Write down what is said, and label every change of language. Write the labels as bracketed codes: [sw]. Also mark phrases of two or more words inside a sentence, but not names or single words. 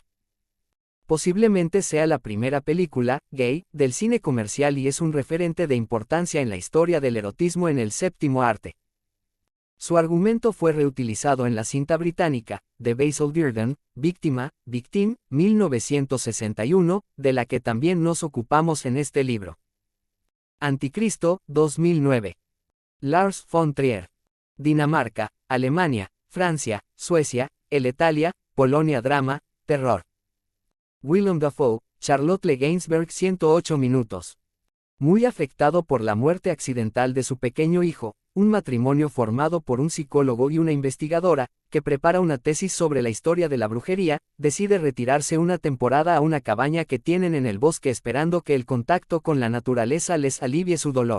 [es] Posiblemente sea la primera película gay del cine comercial y es un referente de importancia en la historia del erotismo en el séptimo arte. Su argumento fue reutilizado en la cinta británica, de Basil Dearden, Victim, 1961, de la que también nos ocupamos en este libro. Anticristo, 2009. Lars von Trier. Dinamarca, Alemania, Francia, Suecia, Italia, Polonia Drama, Terror. Willem Dafoe, Charlotte Le Gainsbourg 108 minutos. Muy afectado por la muerte accidental de su pequeño hijo, un matrimonio formado por un psicólogo y una investigadora, que prepara una tesis sobre la historia de la brujería, decide retirarse una temporada a una cabaña que tienen en el bosque esperando que el contacto con la naturaleza les alivie su dolor.